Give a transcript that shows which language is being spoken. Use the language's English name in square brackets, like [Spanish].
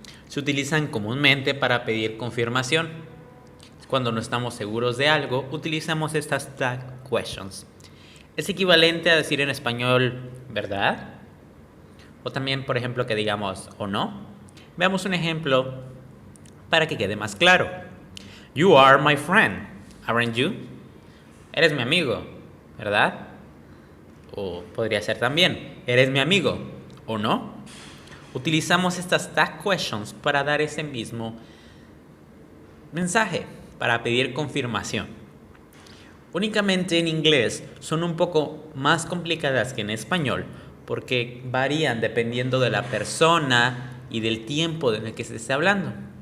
[Spanish] Se utilizan comúnmente para pedir confirmación. Cuando no estamos seguros de algo, utilizamos estas tag questions. Es equivalente a decir en español ¿verdad? O también, por ejemplo, que digamos ¿o no? Veamos un ejemplo para que quede más claro. [English] You are my friend, aren't you? [Spanish] Eres mi amigo, ¿verdad? O podría ser también, ¿eres mi amigo o no? Utilizamos estas tag questions para dar ese mismo mensaje, para pedir confirmación. Únicamente en inglés son un poco más complicadas que en español porque varían dependiendo de la persona y del tiempo en el que se esté hablando.